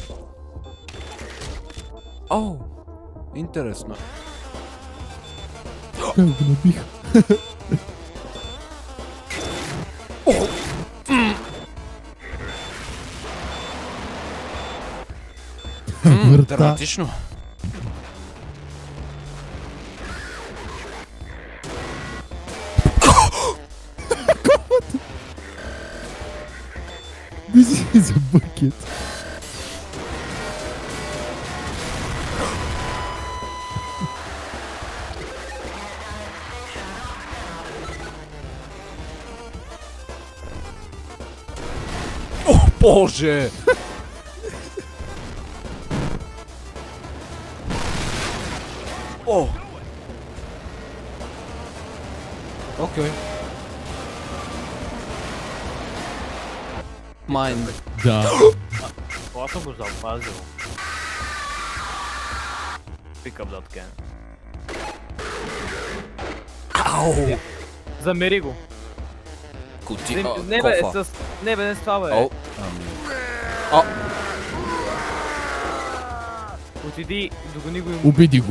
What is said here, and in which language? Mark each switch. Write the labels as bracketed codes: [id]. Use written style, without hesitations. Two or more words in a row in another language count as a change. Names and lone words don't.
[bg] О! Интересно. Как го набиха? Врата. Драматично. [en] This is a bucket. [bg] О, боже! О! Окей. Майн. Да. Това съм го запазил. [en] Pick up that can. [bg] Ау! Замери го. Кути... Не бе, кофа. Не бе, не с това бе. О! О! Отиди, догони го и му. Убеди го.